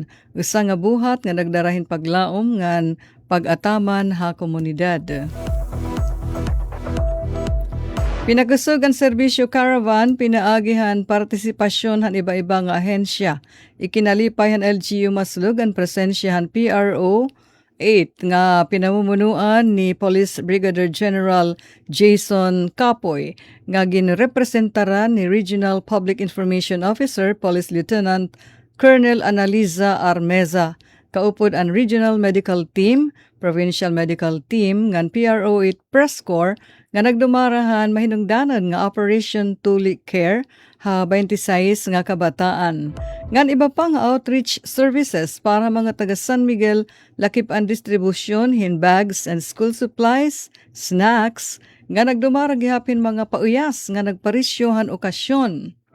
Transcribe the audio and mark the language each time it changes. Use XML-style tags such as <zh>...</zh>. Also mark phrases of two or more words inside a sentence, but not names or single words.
<war>Usa nga buhat nga nagdarahin paglaom ngan pag-ataman ha komunidad. Pinakusog ang serbisyo caravan, pinaagihan partisipasyon han iba-iba nga ahensya. Ikinalipay han LGU Maslug ang presensyahan PRO 8 nga pinamumunuan ni Police Brigadier General Jason Capoy nga ginrepresentaran ni Regional Public Information Officer Police Lieutenant Colonel Analiza Armeza. Kaupod ang Regional Medical Team, Provincial Medical Team, ngan PRO 8 Press Corps, nga nagdumarahan mahinungdanan nga Operation Tuli Care, ha 26 nga kabataan. Ngan iba pa nga</war> <en>outreach services</en> <war>para mga taga San Miguel, lakip ang distribusyon, hin</war> <en>bags and school supplies,</en> <war>snacks, nga nagdumara gihapin mga pauyas nga nagparisyohan okasyon.</war>